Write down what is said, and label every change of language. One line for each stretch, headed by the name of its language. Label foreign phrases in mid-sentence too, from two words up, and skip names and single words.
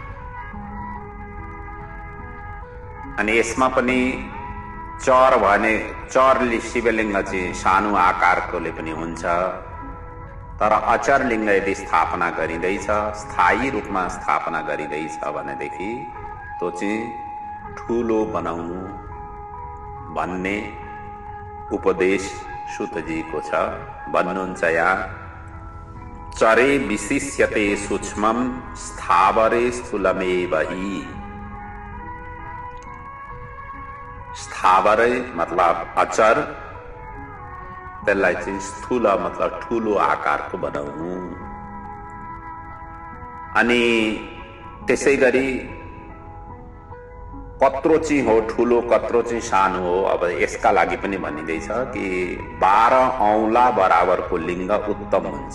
Nepali: अनि यसमा पनि चर भने चर शिवलिङ्ग चाहिँ सानो आकारकोले पनि हुन्छ, तर अचर लिङ्ग यदि स्थापना गरिँदैछ, स्थायी रूपमा स्थापना गरिँदैछ भनेदेखि त्यो चाहिँ ठुलो बनाउनु भन्ने उपदेश सुतजीको छ। भन्नुहुन्छ यहाँ,
Sanskrit: चरे विशिष्यते सूक्ष्मं स्थावरे स्थूलमेव हि।
Nepali: स्थावरे मतलब अचर, त्यसलाई चाहिँ स्थूल मतलब ठुलो आकारको बनाउनु। अनि त्यसै गरी कत्रो चाहिँ हो ठुलो, कत्रो चाहिँ सानो हो। अब यसका लागि पनि भनिँदैछ कि 12 औँला बराबरको लिङ्ग उत्तम हुन्छ।